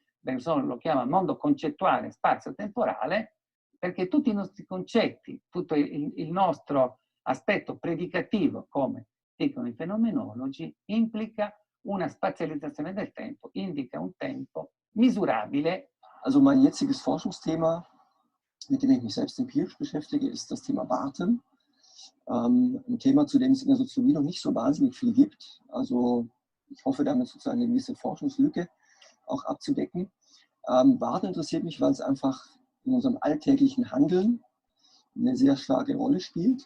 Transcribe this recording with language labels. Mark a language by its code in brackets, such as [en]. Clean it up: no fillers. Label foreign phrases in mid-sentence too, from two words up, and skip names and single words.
[it] Bergson lo chiama mondo concettuale spazio-temporale, perché tutti i nostri concetti, tutto il nostro aspetto predicativo, come dicono i fenomenologi, implica una spazializzazione del tempo, indica un tempo misurabile. [de] Also mein jetziges Forschungsthema, mit dem ich mich selbst empirisch beschäftige, ist das Thema Warten. Ein Thema, zu dem es in der Soziologie noch nicht so wahnsinnig viel gibt. Also ich hoffe damit sozusagen eine gewisse Forschungslücke auch abzudecken. Warten interessiert mich, weil es einfach in unserem alltäglichen Handeln eine sehr starke Rolle spielt.